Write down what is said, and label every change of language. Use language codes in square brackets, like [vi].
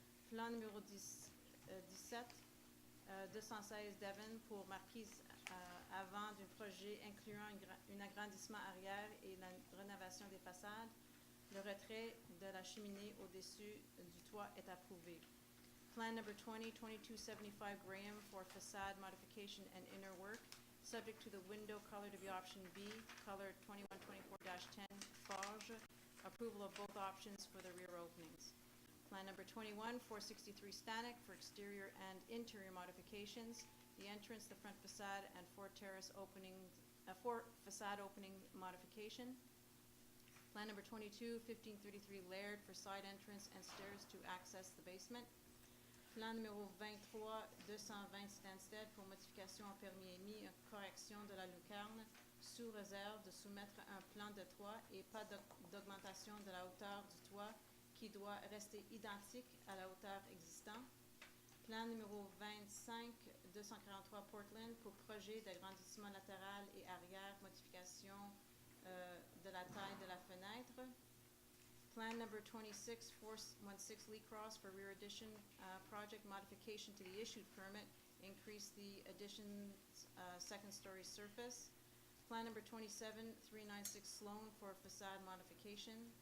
[fr] Plan numéro 17, 216 Devon pour marquise avant du projet incluant un agrandissement arrière et la rénovation des façades. Le retrait de la cheminée au-dessus du toit est approuvé. [en] Plan number 2275 Graham for facade modification and inner work, subject to the window color to be option B, color 2124-10 Forge, approval of both options for the rear openings. Plan number 21 463 Stanek for exterior and interior modifications, the entrance, the front facade, and four facade opening modification. Plan number 22, 1533 Laird for side entrance and stairs to access the basement. [fr] Plan numéro 23, 220 Stansted pour modification en permis émis, correction de la lucarne, sous réserve de soumettre un plan de toit et pas d'augmentation de la hauteur du toit qui doit rester identique à la hauteur existante. Plan numéro 25, 243 Portland pour projet d'agrandissement latéral et arrière, modification de la taille de la fenêtre. [en] Plan number 26, 416 Lee Cross for rear addition project modification to the issued permit, increase the addition's second story surface. Plan number 27, 396 Sloan for facade modification.